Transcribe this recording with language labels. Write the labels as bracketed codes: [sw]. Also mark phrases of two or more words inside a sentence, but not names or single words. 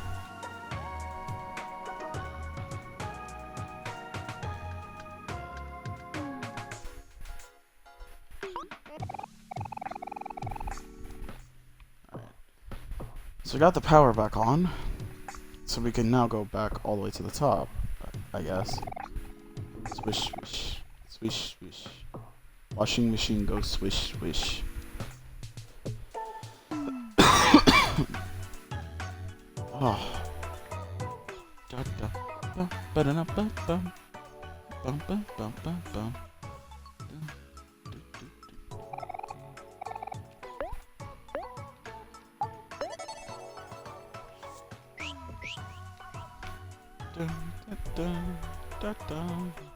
[en] So we got the power back on. So we can now go back all the way to the top, I guess. Swish, swish. Swish, swish. Washing machine goes swish, swish. Oh. Da da ba ba da ba bum bum bum bum bum bum. Dun, dun, dun, dun, dun.